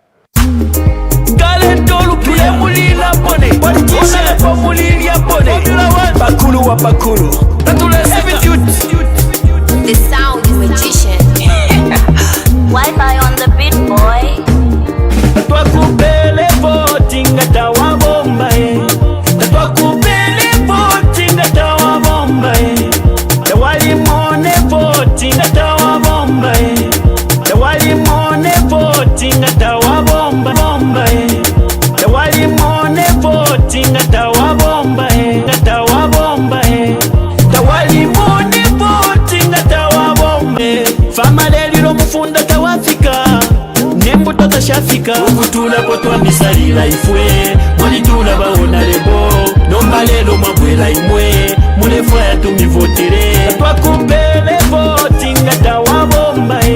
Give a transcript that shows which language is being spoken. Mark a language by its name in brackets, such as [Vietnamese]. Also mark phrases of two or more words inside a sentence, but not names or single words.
[Bemba] Bakulu. [English] The sound magician. Wi-Fi on the beat, boy. [Bemba] Twakupele voting atawa bomba Twakupele voting atawa bomba Tawali mone voting atawa bomba Tawali mone voting atawa bomba Tawali mone voting atawa bomba Atawa bomba Tawali mone voting atawa bomba Fama leliro mufunda tawafika Nembuto tashafika Ukutula potwa misalila ifwe Mwalitula baona lebo Nomba lelo mabwela imwe Mulefwa ya tumivotere Tatwakupele voting atawa bomba